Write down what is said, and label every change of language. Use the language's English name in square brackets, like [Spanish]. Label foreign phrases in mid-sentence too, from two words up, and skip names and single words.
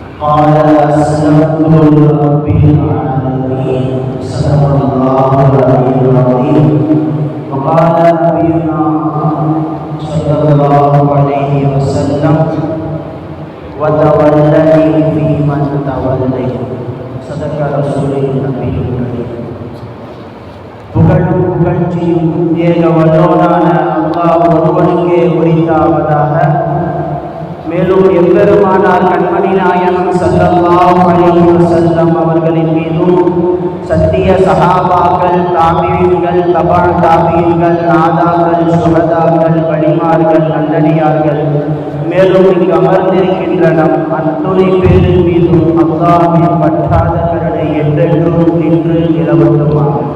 [Arabic] قال أسلمت لرب العالمين صدق الله العلي العظيم. وقال نبينا صلى الله عليه وسلم وتولني فيمن توليت صدق رسول النبي الكريم. [Tamil] புகழும் புகழ்ச்சியும் ஏக வல்லோனான அல்லாஹ் ஒருவனுக்கே உரித்தாவதாக. மேலும் எம்பெருமானார் கண்மணி நாயகம் [Arabic] صلى الله عليه وسلم [Tamil] அவர்களின் மீதும் சத்திய சஹாபாக்கள், தாபீன்கள், தபா தாபீன்கள், நாதாக்கள், சுஹதாக்கள், வலிமார்கள், நல்லடியார்கள், மேலும் இங்கு அமர்ந்திருக்கின்ற நம் அத்துணை பேரின் மீதும் அல்லாஹ்வின் பற்றாத கருணை என்றென்றும் நின்று நிலவட்டுமாக.